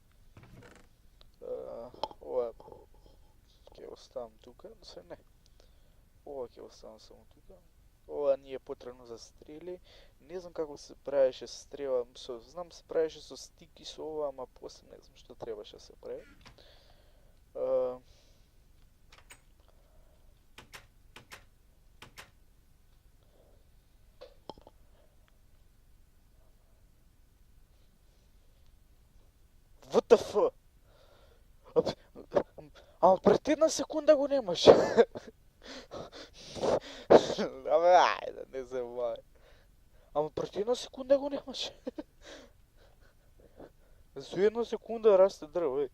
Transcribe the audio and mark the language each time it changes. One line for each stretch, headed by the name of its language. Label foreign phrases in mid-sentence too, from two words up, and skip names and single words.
Macedonian: Ова ќе оставам тука, се не. Ова ќе оставам само тука. Ова ни е потребно за стрели. Не знам како се правеше стрела, знам се правеше со стики со ова, ама после не знам што требаше да се прави.
English: What the fuck?
Macedonian: Ама пред една секунда го немаше. Абе, ајде, не се бај. Ама пред една секунда го немаше. За една секунда расте дрво, еј.